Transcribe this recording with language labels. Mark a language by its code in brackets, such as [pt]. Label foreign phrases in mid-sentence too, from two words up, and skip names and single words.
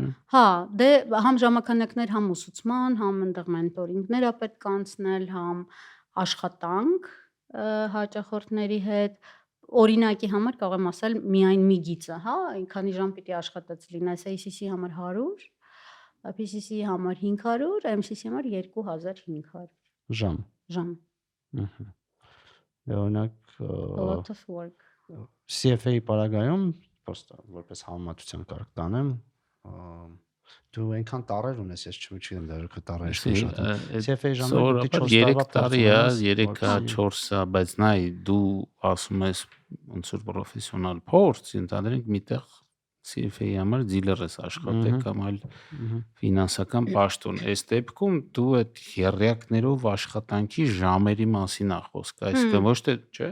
[hy] Հա, դե համ ժամանակներ, համ ուսուցման, համ այնտեղ մենտորինգներ է պետք անցնել, համ աշխատանք հաճախորդների հետ։ Օրինակի համար կարող եմ ասել միայն մի գիծը, հա, քանի ժամ պիտի աշխատած լինես, ACC համար 100, PCC համար 500, MCC համար 2500 ժամ։ Օրինակ [en] A lot of work։ [hy] CFA-ի պարագայում просто որպես համեմատության կարող տանեմ, դու այնքան տարեր ունես, ես չգիտեմ դեռ տարեր շատ։ CFA-ի ժամանակ դու 4 տարի 3-4, բայց նայ դու ասում ես ոնց որ պրոֆեսիոնալ փորձ, ընդհանրենք միտեղ CFA-ի համար դիլեր ես աշխատել կամ այլ ֆինանսական պաշտոն։ Այս դեպքում դու այդ երրյակներով աշխատանքի ժամերի մասին է խոսքը, այսինքն ոչ թե, չէ՞։